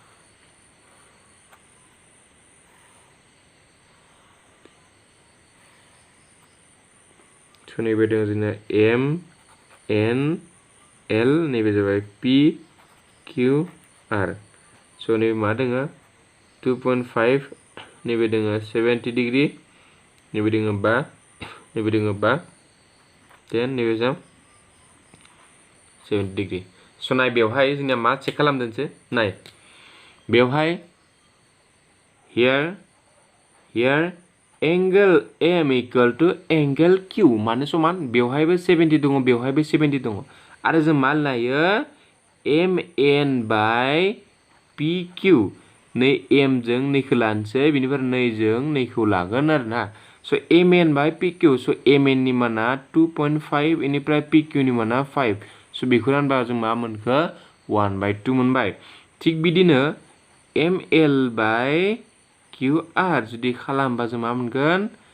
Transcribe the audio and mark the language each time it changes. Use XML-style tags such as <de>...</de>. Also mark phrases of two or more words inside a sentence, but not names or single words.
<brx>स' नैबे दङ जोंना M N L नैबे जाबाय P Q R स' नैबे मा दङ 2.5 नैबे दङ 70 डिग्री नैबे दङ 5 नैबे दङ 5 10 नैबे जाम 70 डिग्री स' नाय बेवहाय जोंनिया मा चेक खालामदोंसो नाय बेवहाय</brx> <en>here angle M equal to angle Q</en> <brx>माने समान बेवहायबो 70 दङ बेवहायबो 70 दङ आरो जों मा लायो</brx> <en>MN by PQ</en> <brx>नै M जों नैखौ लानोसै बिनिफ्राय नैजों नैखौ लागोन आरोना स'</brx> <en>MN by PQ</en> <brx>स' MN नि माना 2.5 बेनिफ्राय PQ नि माना 5 स' बेखौ रानबा जों मा मोनखो 1/2 मोनबाय थिग बिदिनो</brx> <en>ML by QR</en> <brx>जुदि खालामबा जों मा मोनगोन</brx>